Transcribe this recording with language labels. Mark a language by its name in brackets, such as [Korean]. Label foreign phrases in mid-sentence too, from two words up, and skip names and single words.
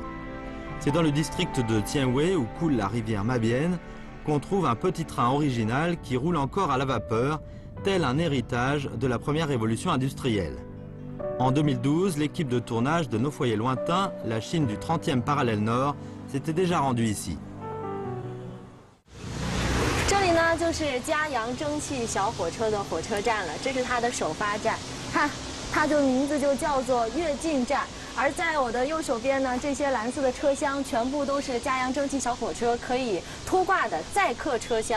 [French] C'est dans le district de Tianwei, où coule la rivière Mabienne, qu'on trouve un petit train original qui roule encore à la vapeur, tel un héritage de la première révolution industrielle. En 2012, l'équipe de tournage de Nos foyers lointains, la Chine du 30e parallèle nord, s'était déjà rendue ici. [Chinese] 这里呢， 就是嘉阳蒸汽小火车的火车站了，这是它的首发站，看，它的名字就叫做跃进站。而在我的右手边呢，这些蓝色的车厢全部都是嘉阳蒸汽小火车可以拖挂的载客车厢。